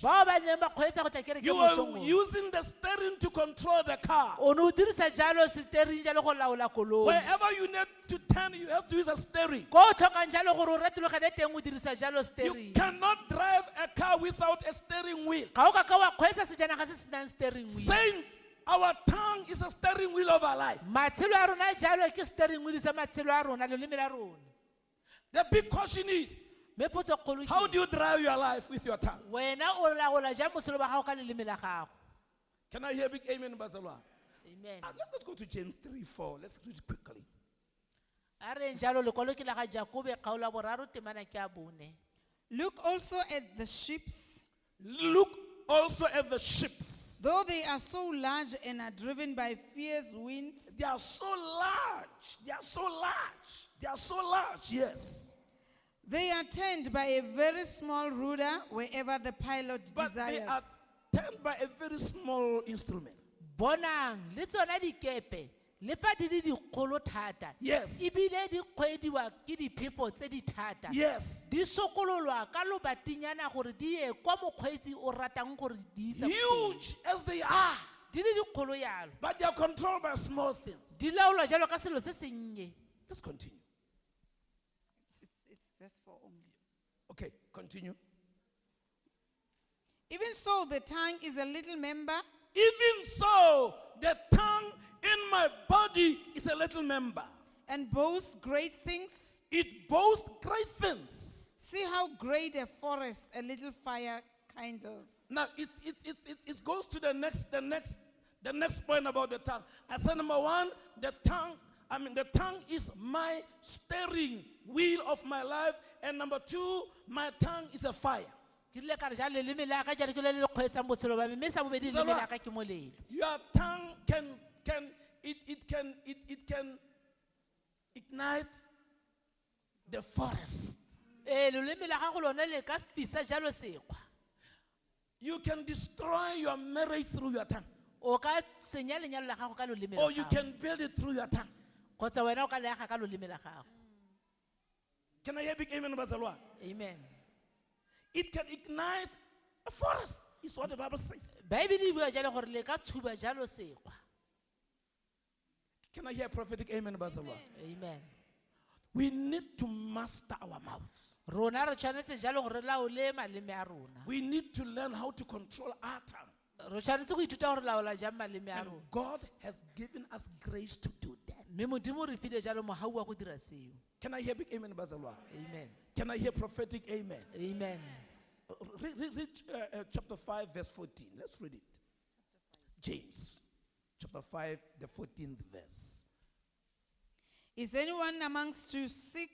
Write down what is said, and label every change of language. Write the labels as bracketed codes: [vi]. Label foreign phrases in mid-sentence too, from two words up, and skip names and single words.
[tn] bao ba neng ba kgweetsa go tla kereke [en] you are [tn] mosong o. [en] using the steering to control the car. [tn] o ne o dirisa jalo steering jalo go laola koloi [en] Wherever you need to turn, you have to use a steering. [tn] ko o tlhokang jalo gore o retologele teng o dirisa jalo [en] You steering cannot drive a car without a steering wheel. [tn] ga o ka ka wa kgweetsa sejanaga se senang [en] steering wheel Saints, our tongue is a steering wheel of our life. [tn] matshelo a rona jalo ke [en] steering wheel [tn] sa matshelo a rona leleme la rona [en] The big question is, [tn] mme potso kgolo [en] how [tn] ke [en] do you drive your life with your tongue? [tn] wena o laola jang botshelo ba gago ka leleme la gago [en] Can I hear big amen, Bazalwa? amen Let's go to James 3:4. Let's read it quickly. [tn] a reng jalo lekwalo ke la ga jakobe kgaolo ya boraro temana ke a bone [en] Look also at the ships, Look also at the ships. though they are so large and are driven by fierce winds, They are so large. They are so large. They are so large, yes. they are turned by a very small rudder wherever the pilot But they are desires. turned by a very small instrument. [tn] bonang le tsona dikepe le fa di le dikgolo thata [en] Yes. [tn] ebile di kgweediwa ke diphefo tse di thata [en] Yes. [tn] di sokololwa ka lobatinyana gore di ye kwa mokgweetsi o ratang gore di isa ko teng. [en] Huge as they are, [tn] di le dikgolo yalo [en] but they are controlled by small things. [tn] di laolwa jalo ka selo se sennye [en] Let's continue. It's verse 4 only. Okay, continue. Even so, the tongue is a little member, Even so, the tongue in my body is a little member. and boasts great things. It boasts great things. See how great a forest a little fire kindles. Now it goes to the next point about the tongue. I said number one, the tongue is my steering wheel of my life, and number two, my tongue is a fire. [tn] ke rile ka re jalo leleme la ka jalo ke le le kgweetsang botshelo ba me mme sa bobedi leleme la ka ke molelo [en] Your tongue can ignite the forest. [tn] leleme la gago lone le ka fisa jalo sekgwa [en] You can destroy your marriage through your tongue, [tn] o ka senya lenyalo la gago ka loleme la [en] or you [tn] gago [en] can build it through your tongue. [tn] kgotsa wena o ka le aga ka loleme la gago [en] Can I hear big amen, Bazalwa? amen It can ignite a forest, is what the Bible says. [tn] baebele e bua jalo gore le ka tshuba jalo sekgwa [en] Can I hear a prophetic amen, Bazalwa? Amen. We need to master our mouth. [tn] Rona re tshwanetse jalo gore re laole maleme a rona. [en] We need to learn how to control our tongue. [tn] Re tshwanetse go ithuta gore laola jang maleme a [en] And [tn] rona. [en] God has given us grace to do that. [tn] Mme Modimo re file jalo mogau wa go dira seo. [en] Can I hear big amen, Bazalwa? Amen. Can I hear prophetic amen? Amen. Read chapter 5, verse 14. Let's read it. James, chapter 5, the 14th verse. Is anyone amongst you sick?